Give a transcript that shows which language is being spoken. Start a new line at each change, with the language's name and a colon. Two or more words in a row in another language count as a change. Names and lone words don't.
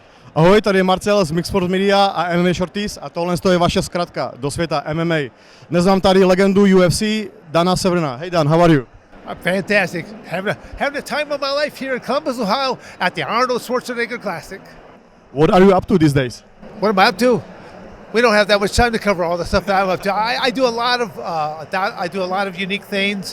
Czech: Ahoj, tady je Marcel z Mixed Sports Media a MMA Shorties a tohle je vaše zkratka do světa MMA. Dnes mám tady legendu UFC Dana Severna.
English: Hey Dan, how are you? I'm fantastic. Having the time of my life here in Columbus, Ohio at the Arnold Schwarzenegger Classic. What are you up to these days? What am I up to? We don't have that much time to cover all the stuff that I'm up to. I do a lot of unique things.